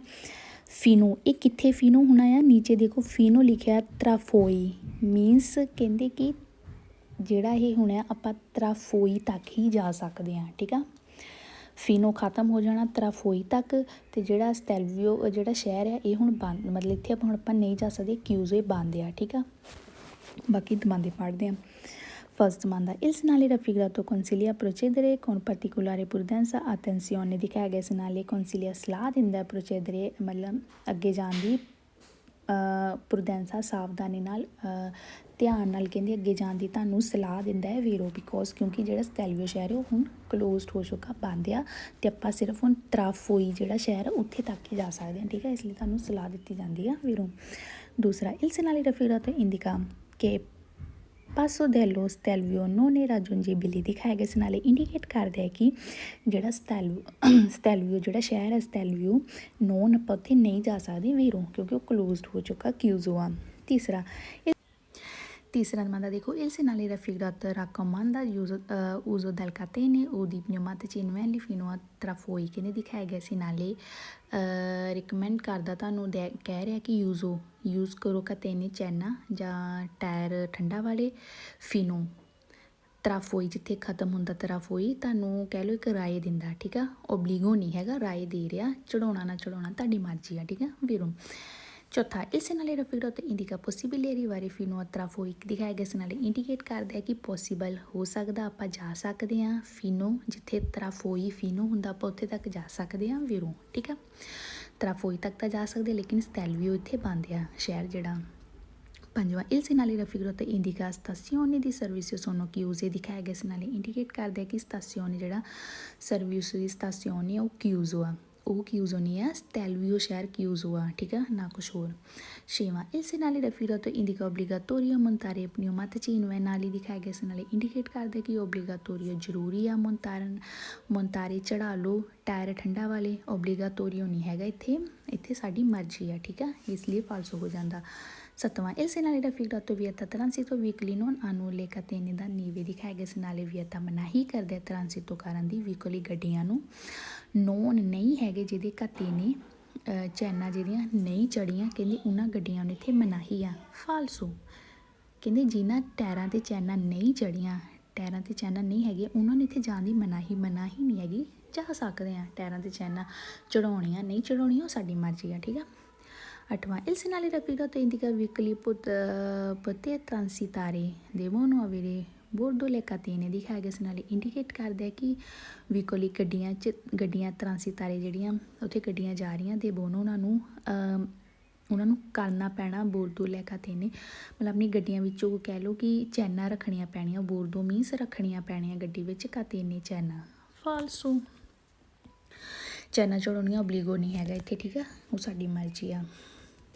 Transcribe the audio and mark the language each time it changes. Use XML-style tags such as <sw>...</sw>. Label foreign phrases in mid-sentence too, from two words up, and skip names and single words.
<pa>ਫੀਨੋ ਇਹ ਕਿੱਥੇ ਫੀਨੋ ਹੋਣਾ ਆ, ਨੀਚੇ ਦੇਖੋ ਫੀਨੋ ਲਿਖਿਆ ਤਰਾਫੋਈ, ਮੀਨਸ ਕਹਿੰਦੇ ਕਿ ਜਿਹੜਾ ਇਹ ਹੋਣਾ ਆਪਾਂ ਤਰਾਫੋਈ ਤੱਕ ਹੀ ਜਾ ਸਕਦੇ ਹਾਂ, ਠੀਕ ਆ, ਫੀਨੋ ਖਤਮ ਹੋ ਜਾਣਾ ਤਰਾਫੋਈ ਤੱਕ, ਅਤੇ ਜਿਹੜਾ ਸਟੈਲਵੀਓ ਜਿਹੜਾ ਸ਼ਹਿਰ ਆ ਇਹ ਹੁਣ ਬੰਦ, ਮਤਲਬ ਇੱਥੇ ਹੁਣ ਆਪਾਂ ਨਹੀਂ ਜਾ ਸਕਦੇ, ਕਿਊਜ਼ੇ ਬੰਦ ਆ, ਠੀਕ ਆ। ਬਾਕੀ ਦਮਾਂਦੇ ਪੜ੍ਹਦੇ ਹਾਂ। First</pa> <it>domanda, il segnale raffigurato consiglia a procedere con particolare prudenza, attenzione</it> <pa>ਦਿਖਾਇਆ ਗਿਆ</pa> <it>segnale consiglia</it> <pa>ਸਲਾਹ ਦਿੰਦਾ procedere ਮਤਲਬ ਅੱਗੇ ਜਾਣ ਦੀ, prudenzਾ ਸਾਵਧਾਨੀ ਨਾਲ, ਧਿਆਨ ਨਾਲ ਕਹਿੰਦੇ ਅੱਗੇ ਜਾਣ ਦੀ ਤੁਹਾਨੂੰ ਸਲਾਹ ਦਿੰਦਾ ਹੈ ਵੀਰੋ, ਬਿਕੋਜ਼ ਕਿਉਂਕਿ ਜਿਹੜਾ ਸਟੈਲਵੀਓ ਸ਼ਹਿਰ ਹੈ ਉਹ ਹੁਣ ਕਲੋਜ਼ਡ ਹੋ ਚੁੱਕਾ, ਬੰਦ ਆ, ਅਤੇ ਆਪਾਂ ਸਿਰਫ ਹੁਣ ਤਰਾਫੋਈ ਜਿਹੜਾ ਸ਼ਹਿਰ ਹੈ ਉੱਥੇ ਤੱਕ ਹੀ ਜਾ ਸਕਦੇ ਹਾਂ, ਠੀਕ ਹੈ, ਇਸ ਲਈ ਤੁਹਾਨੂੰ ਸਲਾਹ ਦਿੱਤੀ ਜਾਂਦੀ ਆ ਵੀਰੋ। ਦੂਸਰਾ</pa> <it>il segnale raffigurato indica che passo dello stelvio non è raggiungibile</it> <pa>ਦਿਖਾਇਆ ਗਿਆ segnale ਇੰਡੀਕੇਟ ਕਰਦਾ ਹੈ ਕਿ ਜਿਹੜਾ ਸਟੈਲਵੀਓ ਜਿਹੜਾ ਸ਼ਹਿਰ ਹੈ ਸਟੈਲਵੀਓ ਨੋਨ ਆਪਾਂ ਉੱਥੇ ਨਹੀਂ ਜਾ ਸਕਦੇ ਵੀਰੋ, ਕਿਉਂਕਿ ਉਹ ਕਲੋਜ਼ਡ ਹੋ ਚੁੱਕਾ, ਕਿਊਜ਼ੋ ਆ। ਤੀਸਰਾ ਨੰਬਰ ਦੇਖੋ</pa> <it>il segnale raffigurato raccomanda uso del catene o di pneumatici inverni fino a trafoi</it> <pa>ਕਹਿੰਦੇ ਦਿਖਾਇਆ ਗਿਆ segnale ਰਿਕਮੈਂਡ ਕਰਦਾ ਤੁਹਾਨੂੰ, ਕਹਿ ਰਿਹਾ ਕਿ ਯੂਜ਼ ਕਰੋ catene ਚੈਨਾ ਜਾਂ ਟਾਇਰ ਠੰਡਾ ਵਾਲੇ, ਫੀਨੋ ਤਰਾਫੋਈ ਜਿੱਥੇ ਖਤਮ ਹੁੰਦਾ ਤਰਾਫੋਈ, ਤੁਹਾਨੂੰ ਕਹਿ ਲਓ ਇੱਕ ਰਾਏ ਦਿੰਦਾ, ਠੀਕ ਆ, ਓਬਲੀਗੋ ਨਹੀਂ ਹੈਗਾ, ਰਾਏ ਦੇ ਰਿਹਾ, ਚੜਾਉਣਾ ਨਾ ਚੜਾਉਣਾ ਤੁਹਾਡੀ ਮਰਜ਼ੀ ਆ, ਠੀਕ ਆ ਵੀਰੋ। ਚੌਥਾ</pa> <it>il segnale raffigurato indica possibile arrivare fino a trafoi</it> <pa>ਦਿਖਾਇਆ ਗਿਆ segnale ਇੰਡੀਕੇਟ ਕਰਦਾ ਕਿ ਪੋਸੀਬਲ ਹੋ ਸਕਦਾ, ਆਪਾਂ ਜਾ ਸਕਦੇ ਹਾਂ, ਫੀਨੋ ਜਿੱਥੇ ਤਰਾਫੋਈ ਫੀਨੋ ਹੁੰਦਾ ਆਪਾਂ ਉੱਥੇ ਤੱਕ ਜਾ ਸਕਦੇ ਹਾਂ ਵੀਰੋ, ਠੀਕ ਆ, ਤਰਾਫੋਈ ਤੱਕ ਤਾਂ ਜਾ ਸਕਦੇ ਲੇਕਿਨ ਸਟੈਲਵੀਓ ਇੱਥੇ ਬੰਦ ਆ ਸ਼ਹਿਰ ਜਿਹੜਾ। ਪੰਜਵਾਂ</pa> <it>il segnale raffigurato indica stazioni di servizio sono chiuse</it> <pa>ਦਿਖਾਇਆ ਗਿਆ segnale ਇੰਡੀਕੇਟ ਕਰਦਾ ਕਿ ਸਟੇਸ਼ਨ ਜਿਹੜਾ ਸਰਵਿਸ ਦੀ ਸਟੇਸ਼ਨ ਹੈ ਉਹ ਕਿਊਜ਼ੋ ਆ, ਉਹ ਕਿਊਜ਼ੋ ਨਹੀਂ ਆ, ਸਟੈਲਵੀਓ ਸ਼ਹਿਰ ਕਿਊਜ਼ੋ ਆ, ਠੀਕ ਆ, ਨਾ ਕੁਛ ਹੋਰ। ਛੇਵਾਂ</pa> <it>il segnale raffigurato indica obbligatorio montare pneumatici invernali</it> <pa>ਦਿਖਾਇਆ ਗਿਆ segnale ਇੰਡੀਕੇਟ ਕਰਦਾ ਕਿ obbligatorio ਜ਼ਰੂਰੀ ਆ, montare ਚੜਾ ਲਓ ਟਾਇਰ ਠੰਡਾ ਵਾਲੇ, obbligatorio ਨਹੀਂ ਹੈਗਾ ਇੱਥੇ ਸਾਡੀ ਮਰਜ਼ੀ ਆ, ਠੀਕ ਆ, ਇਸ ਲਈ ਫਾਲਸੋ ਹੋ ਜਾਂਦਾ। ਸੱਤਵਾਂ</pa> <it>il segnale raffigurato vieta transito veicoli non hanno le catene da neve</it> <pa>ਦਿਖਾਇਆ ਗਿਆ</pa> <it>segnale vieta</it> <pa>ਮਨਾਹੀ ਕਰਦਾ ਟ੍ਰਾਂਸਿਟੋ ਕਰਨ ਦੀ, ਵਹੀਕਲੀ ਗੱਡੀਆਂ ਨੂੰ, ਨੋਨ ਨਹੀਂ ਹੈਗੇ ਜਿਹਦੇ catene ਚੈਨਾਂ ਜਿਹੜੀਆਂ ਨਹੀਂ ਚੜੀਆਂ, ਕਹਿੰਦੇ ਉਹਨਾਂ ਗੱਡੀਆਂ ਨੂੰ ਇੱਥੇ ਮਨਾਹੀ ਆ, ਫਾਲਸੋ, ਕਹਿੰਦੇ ਜਿਨ੍ਹਾਂ ਟਾਇਰਾਂ 'ਤੇ ਚੈਨਾਂ ਨਹੀਂ ਚੜੀਆਂ, ਟਾਇਰਾਂ 'ਤੇ ਚੈਨਾਂ ਨਹੀਂ ਹੈਗੀਆਂ ਉਹਨਾਂ ਨੂੰ ਇੱਥੇ ਜਾਣ ਦੀ ਮਨਾਹੀ ਨਹੀਂ ਹੈਗੀ, ਜਾ ਸਕਦੇ ਆ, ਟਾਇਰਾਂ 'ਤੇ ਚੈਨਾਂ ਚੜਾਉਣੀਆਂ ਨਹੀਂ ਚੜਾਉਣੀਆਂ ਉਹ ਸਾਡੀ ਮਰਜ਼ੀ ਆ, ਠੀਕ ਆ। ਅੱਠਵਾਂ</pa> <it>il segnale raffigurato indica veicoli poter transitare devono avere bordo le catene</it> <pa>ਦਿਖਾਇਆ ਗਿਆ segnale ਇੰਡੀਕੇਟ ਕਰਦਾ ਕਿ ਵਹੀਕਲੀ ਗੱਡੀਆਂ ਟ੍ਰਾਂਸਿਤਾਰੇ ਜਿਹੜੀਆਂ ਉੱਥੇ ਗੱਡੀਆਂ ਜਾ ਰਹੀਆਂ ਦੇ ਬੋਨੋ ਉਹਨਾਂ ਨੂੰ ਕਰਨਾ ਪੈਣਾ</pa> <it>bordo le catene,</it> <pa>ਮਤਲਬ ਆਪਣੀ ਗੱਡੀਆਂ ਵਿੱਚੋਂ ਕਹਿ ਲਓ ਕਿ ਚੈਨਾਂ ਰੱਖਣੀਆਂ ਪੈਣੀਆਂ, ਬੋਰਡੋ ਮੀਨਸ ਰੱਖਣੀਆਂ ਪੈਣੀਆਂ ਗੱਡੀ ਵਿੱਚ, catene ਚੈਨਾਂ, ਫਾਲਸੋ, ਚੈਨਾਂ ਚੜਾਉਣੀਆਂ ਓਬਲੀਗੋ ਨਹੀਂ ਹੈਗਾ ਇੱਥੇ, ਠੀਕ ਆ, ਉਹ ਸਾਡੀ ਮਰਜ਼ੀ ਆ।</pa>